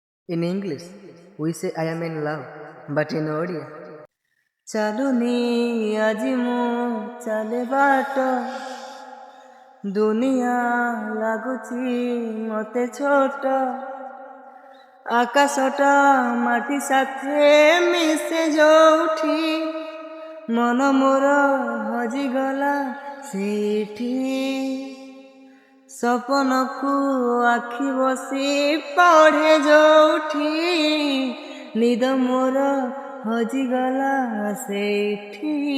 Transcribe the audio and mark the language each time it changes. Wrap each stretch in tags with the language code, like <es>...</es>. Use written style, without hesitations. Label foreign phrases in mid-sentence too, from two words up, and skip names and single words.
<en>In English, we say I am in love, but in Odia,</en> <or>ଚାଲୁନି ଆଜି ମୁଁ ଚାଲେ ବାଟ, ଦୁନିଆ ଲାଗୁଛି ମତେ ଛୋଟ, ଆକାଶଟା ମାଟି ସାଥେ ମିଶେ ଯୋଉଠି, ମନ ମୋର ହଜିଗଲା ସେଇଠି, ସପନକୁ ଆଖି ବସି ପଢ଼େ ଯୋଉଠି, ନିଦ ମୋର ହଜିଗଲା ସେଇଠି।</or>